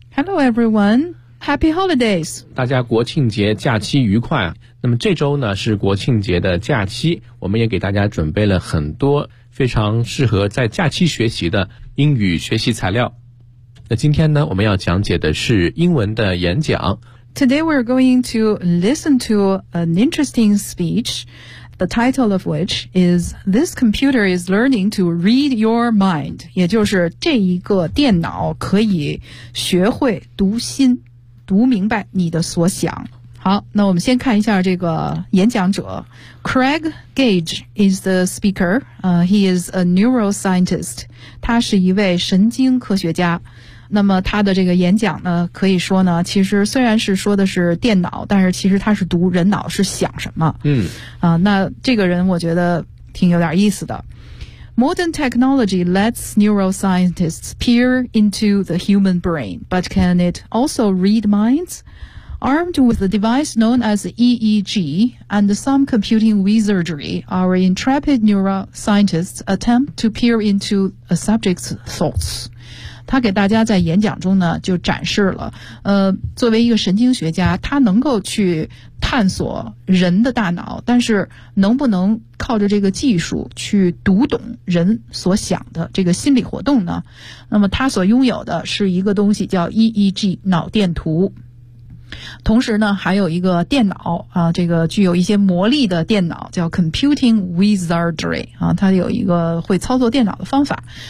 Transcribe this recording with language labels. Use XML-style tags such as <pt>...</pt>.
<en>Hello everyone, Happy Holidays，</en> <zh>大家国庆节假期愉快。那么这周呢是国庆节的假期，我们也给大家准备了很多非常适合在假期学习的英语学习材料。那今天呢我们要讲解的是英文的演讲。</zh> <en>Today we're going to listen to an interesting speech, the title of which is This Computer is Learning to Read Your Mind, 也就是这一个电脑可以学会读心，读明白你的所想。</en> <zh>好，那我们先看一下这个演讲者。</zh> <en>Craig Gage is the speaker. He is a neuroscientist.</en> <zh>他是一位神经科学家。那么他的这个演讲呢，可以说呢，其实虽然是说的是电脑，但是其实他是读人脑是想什么。那这个人我觉得挺有点意思的。</zh> <en>Modern technology lets neuroscientists peer into the human brain, but can it also read minds? Armed with a device known as EEG and some computing wizardry, our intrepid neuroscientists attempt to peer into a subject's thoughts.</en> <zh>他给大家在演讲中呢就展示了作为一个神经学家，他能够去探索人的大脑，但是能不能靠着这个技术去读懂人所想的这个心理活动呢？那么他所拥有的是一个东西叫 EEG 脑电图，同时呢还有一个电脑啊，这个具有一些魔力的电脑叫 Computing Wizardry 啊，他有一个会操作电脑的方法。</zh>